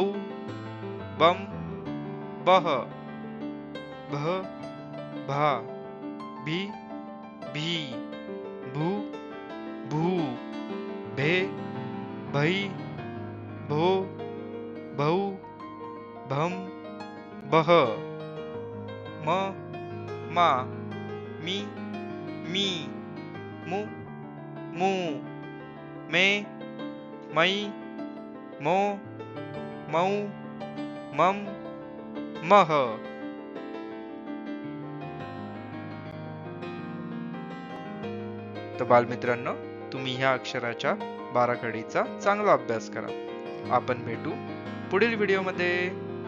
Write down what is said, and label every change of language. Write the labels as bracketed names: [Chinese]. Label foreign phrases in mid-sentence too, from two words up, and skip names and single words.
[Marathi] बम, बह, भह, भा, भी, भी, भू, भू, भे, भै, भो, भौ, भम, बह, म, मा, मी, मी, मु, मू, मे, मै, मो, मौ, मम, मह. तर बालमित्रांनो, तुम्ही ह्या अक्षराच्या बाराखडीचा चांगला अभ्यास करा. आपण भेटू पुढील व्हिडिओमध्ये.